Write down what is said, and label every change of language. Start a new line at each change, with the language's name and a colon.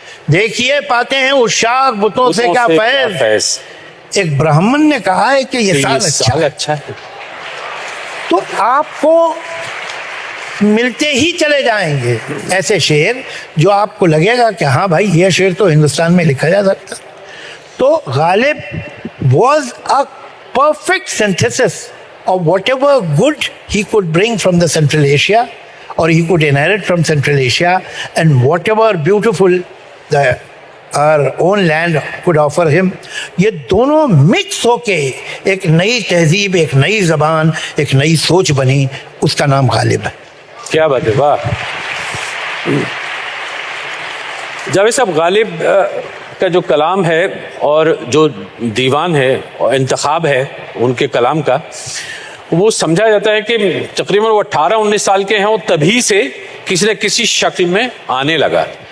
Hindi: देखिए पाते हैं उशाक, बुतों से क्या फैज़। एक ब्राह्मण ने कहा है कि ये साल अच्छा है। तो आपको मिलते ही चले जाएंगे ऐसे शेर जो आपको लगेगा कि हाँ भाई ये शेर तो हिंदुस्तान में लिखा जा सकता।
English: तो Ghalib was a perfect synthesis of whatever good he could bring from the Central Asia, or he could inherit from Central Asia, and whatever beautiful our own land could offer him.
Hindi: ये दोनों मिक्स होके एक नई तहजीब, एक नई ज़बान, एक नई सोच बनी, उसका नाम गालिब है। क्या बात है, वाह। जावेद साहब, गालिब का जो कलाम है और जो दीवान है और इंतखाब है उनके कलाम का, वो समझा जाता है कि तकरीबन वो 18-19 साल के हैं और तभी से किसी न किसी शक्ल में आने लगा।